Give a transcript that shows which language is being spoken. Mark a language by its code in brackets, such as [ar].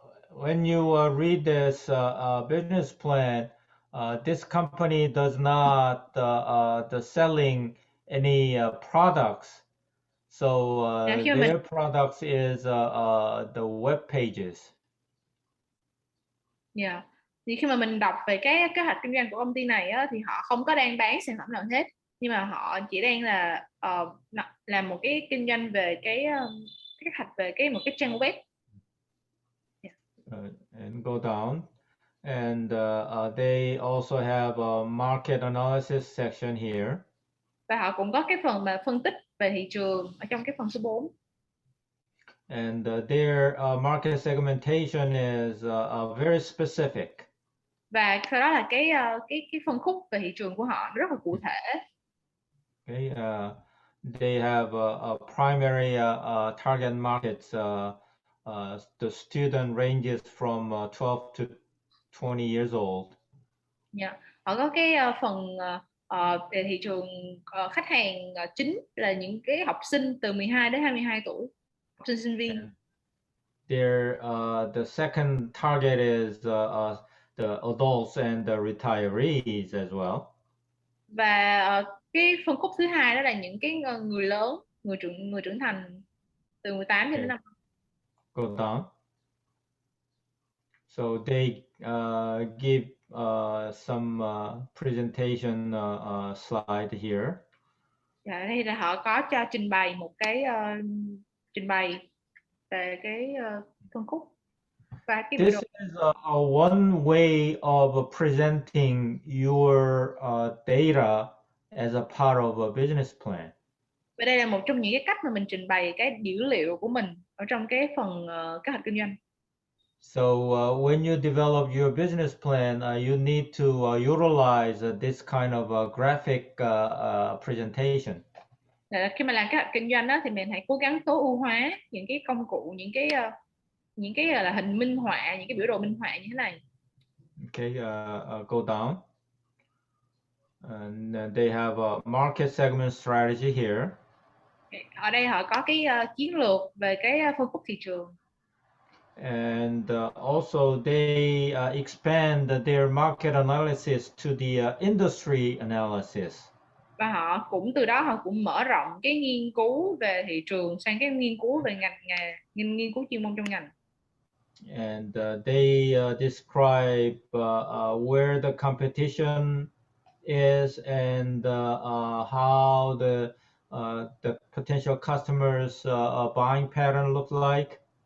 [en] When you read this business plan, this company does not the selling any products. So their products is the web pages. Yeah. [vi] Thì khi mà mình đọc về cái kế hoạch kinh doanh của công ty này á, thì họ không có đang bán sản phẩm nào hết, nhưng mà họ chỉ đang là làm một cái kinh doanh về cái kế hoạch về một cái trang web. [en] and go down. And they also have a market analysis section here. [vi] Và họ cũng có cái phần mà phân tích về thị trường ở trong cái phần số 4. [en] And their market segmentation is very specific. [vi] Và sau đó là cái phân khúc về thị trường của họ rất là cụ thể. [en] Okay, they have a primary target markets. The student ranges from 12 to 20 years old. Yeah. [vi] Họ có cái phần về thị trường khách hàng chính là những cái học sinh từ 12 đến 22 tuổi, học sinh sinh viên. [en] And their the second target is the adults and the retirees as well. [vi] Và cái phân khúc thứ hai đó là những cái người lớn, người trưởng thành từ 18 đến 50. [en] Go down. So they give some presentation slide here. [vi] Dạ, đây là họ có cho trình bày một cái trình bày về cái phân khúc và cái [en] This is a one way of presenting your data as a part of a business plan. [vi] Và đây là một trong những cái cách mà mình trình bày cái dữ liệu của mình ở trong cái phần kế hoạch kinh doanh. [en] So when you develop your business plan, you need to utilize this kind of graphic presentation. [vi] Khi mà làm kế hoạch kinh doanh đó, thì mình hãy cố gắng tối ưu hóa những cái công cụ, những cái là hình minh họa, những cái biểu đồ minh họa như thế này. [en] Okay, go down. And they have a market segment strategy here. [vi] Ở đây họ có cái chiến lược về cái phân khúc thị trường. [en] And also they expand their market analysis to the industry analysis. [vi] Và họ cũng từ đó họ cũng mở rộng cái nghiên cứu về thị trường sang cái nghiên cứu về ngành nghề, nghiên cứu chuyên môn trong ngành. [en] And they describe where the competition is and how the potential customers buying pattern look like.